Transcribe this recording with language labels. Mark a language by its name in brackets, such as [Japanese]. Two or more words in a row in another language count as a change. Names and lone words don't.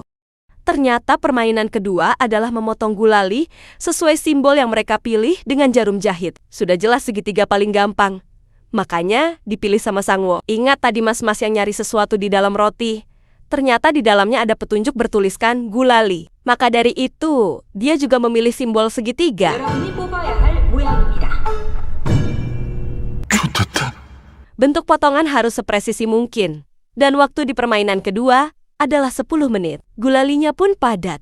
[Indonesian] Ternyata permainan kedua adalah memotong gulali sesuai simbol yang mereka pilih dengan jarum jahit. Sudah jelas segitiga paling gampang. Makanya dipilih sama Sangwo. Ingat tadi mas-mas yang nyari sesuatu di dalam roti? Ternyata di dalamnya ada petunjuk bertuliskan gulali. Maka dari itu, dia juga memilih simbol segitiga. [Korean] 여러분이 뽑아야 할 모양입니다. 좋됐다. [Indonesian] Bentuk potongan harus sepresisi mungkin. Dan waktu di permainan kedua adalah 10 menit. Gulalinya pun padat.